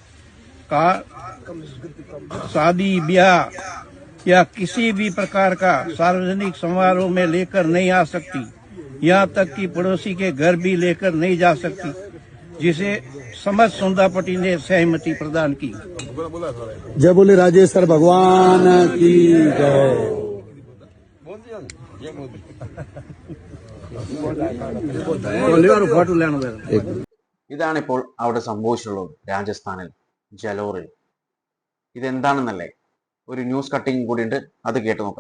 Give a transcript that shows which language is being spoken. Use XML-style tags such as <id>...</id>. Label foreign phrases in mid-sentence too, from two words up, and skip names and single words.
<hi>शादी ब्याह या किसी भी प्रकार का सार्वजनिक समारोह में लेकर नहीं आ सकती। यहाँ तक कि पड़ोसी के घर भी लेकर नहीं जा सकती, जिसे समझ सुंदापटी ने सहमति प्रदान की। जय बोले राजेश्वर भगवान की जय।</hi> <ml>ഇതാണിപ്പോൾ അവിടെ സംഭവിച്ചിട്ടുള്ളത് രാജസ്ഥാനിൽ ജലോറിൽ. ഇതെന്താണെന്നല്ലേ, ഒരു</ml> <en>news cutting</en> <ml>കൂടി ഉണ്ട്, അത് കേട്ടു നോക്കാം.</ml>